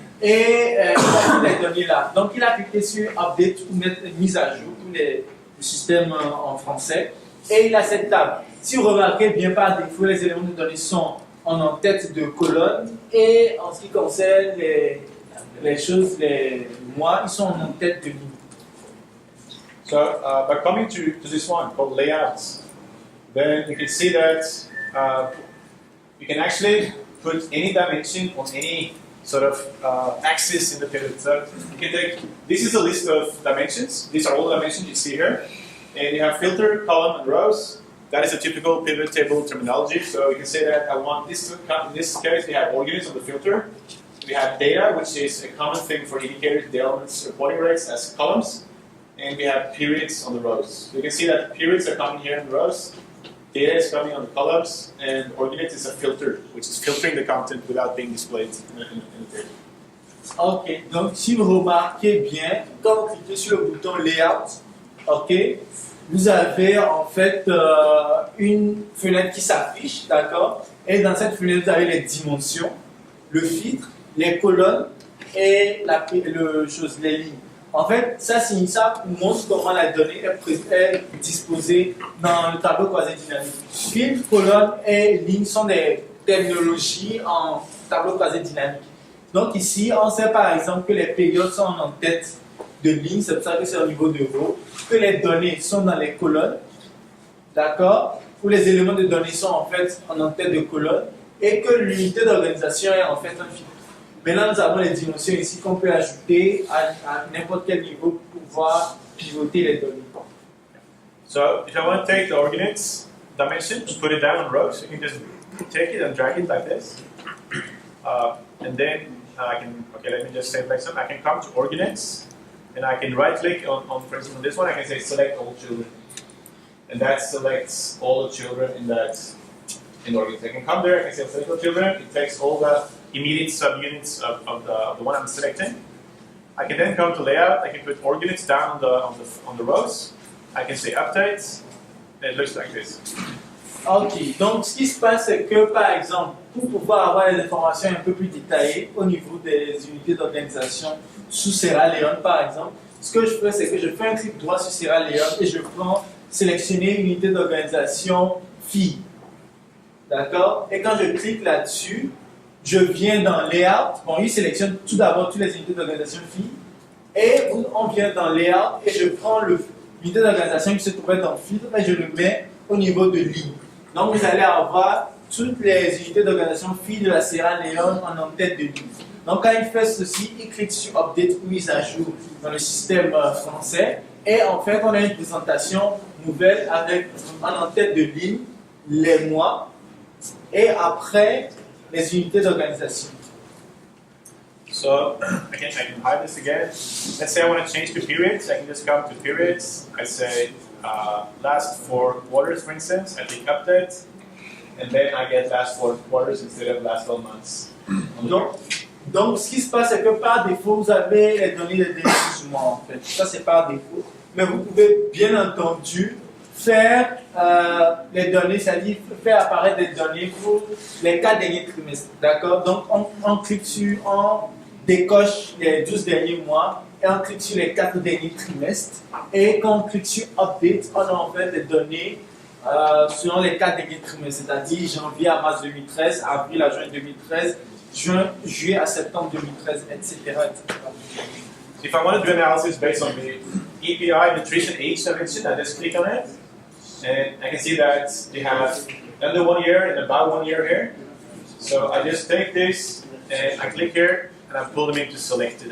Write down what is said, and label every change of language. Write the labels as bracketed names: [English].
[French] Et il a mis les données là. Donc il a cliqué sur Update ou mettre mise à jour pour le système en français. Et il a cette table. Si vous remarquez bien par défaut, les éléments de données sont en tête de colonne. Et en ce qui concerne les choses, les mois, ils sont en tête de ligne. [English] So by coming to this one called layouts, then you can see that you can actually put any dimension on any sort of axis in the pivot. So you can take, this is a list of dimensions. These are all the dimensions you see here. And you have filter, column, and rows. That is a typical pivot table terminology. So you can say that I want this to come. In this case, we have ordinates on the filter. We have data, which is a common thing for indicators, the elements reporting rates as columns. And we have periods on the rows. So you can see that the periods are coming here in the rows. Data is coming on the columns, and ordinate is a filter, which is filtering the content without being displayed in the table. [French] Ok, donc si vous remarquez bien, quand vous cliquez sur le bouton Layout, ok, vous avez en fait une fenêtre qui s'affiche, d'accord? Et dans cette fenêtre, vous avez les dimensions, le filtre, les colonnes et les lignes. En fait, ça montre comment la donnée est disposée dans le tableau croisé dynamique. Filtre, colonne et ligne sont des terminologies en tableau croisé dynamique. Donc ici, on sait par exemple que les périodes sont en tête de ligne, c'est pour ça que c'est au niveau de row, que les données sont dans les colonnes, d'accord, où les éléments de données sont en fait en tête de colonne, et que l'unité d'organisation est en fait un filtre. Maintenant, nous avons les dimensions ici qu'on peut ajouter à n'importe quel niveau pour pouvoir pivoter les données. [English] So, if I want to take the ordinates dimension and put it down on rows, you can just take it and drag it like this. And then I can, okay, let me just say it like something. I can come to ordinates, and I can right click on, for instance, on this one, I can say select all children. And that selects all the children in ordinates. I can come there, I can say select all children, it takes all the immediate subunits of the one I'm selecting. I can then come to layout, I can put ordinates down on the rows. I can say update, and it looks like this. [French] Ok, donc ce qui se passe, c'est que par exemple, pour pouvoir avoir des informations un peu plus détaillées au niveau des unités d'organisation sous Sierra Leone par exemple, ce que je fais, c'est que je fais un clic droit sur Sierra Leone et je prends sélectionner une unité d'organisation filles. D'accord? Et quand je clique là-dessus, je viens dans Layout. Bon, il sélectionne tout d'abord toutes les unités d'organisation filles. Et on vient dans Layout et je prends l'unité d'organisation qui se trouvait dans Filtre et je le mets au niveau de ligne. Donc vous allez avoir toutes les unités d'organisation filles de la Sierra Leone en tête de ligne. Donc quand il fait ceci, il clique sur Update mise à jour dans le système français. Et en fait, on a une présentation nouvelle avec en tête de ligne les mois et après les unités d'organisation. [English] So I can hide this again. Let's say I want to change to periods. I can just come to periods. I say last 4 quarters, for instance. I click update, and then I get last 4 quarters instead of last 12 months. [French] Donc, ce qui se passe, c'est que par défaut, vous avez les données des derniers mois, en fait. Ça, c'est par défaut. Mais vous pouvez, bien entendu, faire les données, c'est-à-dire faire apparaître des données pour les 4 derniers trimestres. D'accord? Donc, on clique sur, on décoche les 12 derniers mois et on clique sur les 4 derniers trimestres. Et quand on clique sur Update, on a en fait des données selon les 4 derniers trimestres, c'est-à-dire janvier à mars 2013, avril à juin 2013, juillet à septembre 2013, etc. [English] So if I want to do analysis based on the EPI nutrition age dimension, I just click on it, and I can see that they have under 1 year and about 1 year here. So I just take this and I click here and I pull them into selected.